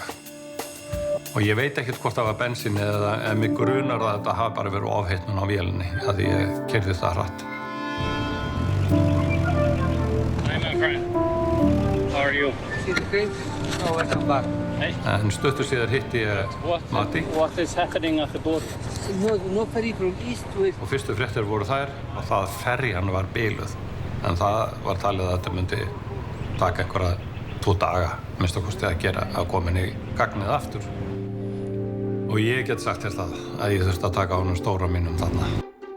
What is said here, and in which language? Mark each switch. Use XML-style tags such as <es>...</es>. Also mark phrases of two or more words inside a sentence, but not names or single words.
<is>Og ég veit ekkert hvort það var bensín eða mig grunar að þetta hafi bara verið ofhitnun á vélinni að ég keyrði það hratt.</is> <en>Hi my friend, how are you? See the crane? Oh, welcome back. Hey.</en> <is>En stuttu síðar hitti ég Matti</is> <en>What is happening at the boat? No ferry from east to west.</en> <is>og fyrstu fréttir voru þær og það ferjan var biluð. En það var talið að þetta myndi taka einhverja 2 daga, minnst okkur að koma inn í gagnið aftur. Og ég get sagt þér það að ég þurfti að taka á honum stóra mínum þarna.</is>